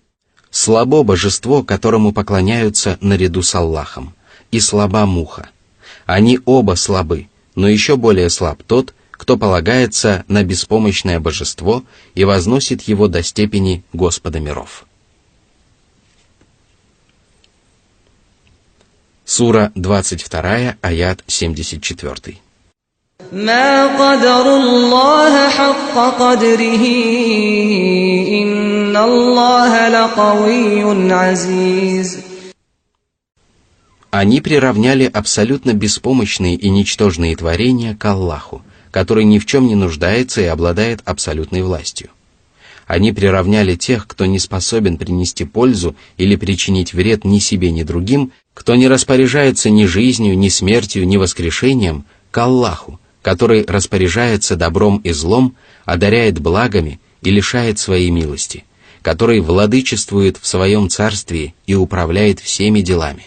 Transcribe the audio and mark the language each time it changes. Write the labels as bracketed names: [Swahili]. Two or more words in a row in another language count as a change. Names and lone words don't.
[Russian] Слабо божество, которому поклоняются наряду с Аллахом, и слаба муха. Они оба слабы, но еще более слаб тот, кто полагается на беспомощное божество и возносит его до степени Господа миров. Сура 22, аят 74. [Arabic] ما قدروا الله حق قدره إن الله لقوي عزيز. [Russian] Они приравняли абсолютно беспомощные и ничтожные творения к Аллаху, который ни в чем не нуждается и обладает абсолютной властью. Они приравняли тех, кто не способен принести пользу или причинить вред ни себе, ни другим, кто не распоряжается ни жизнью, ни смертью, ни воскрешением, к Аллаху, который распоряжается добром и злом, одаряет благами и лишает своей милости, который владычествует в своем царстве и управляет всеми делами.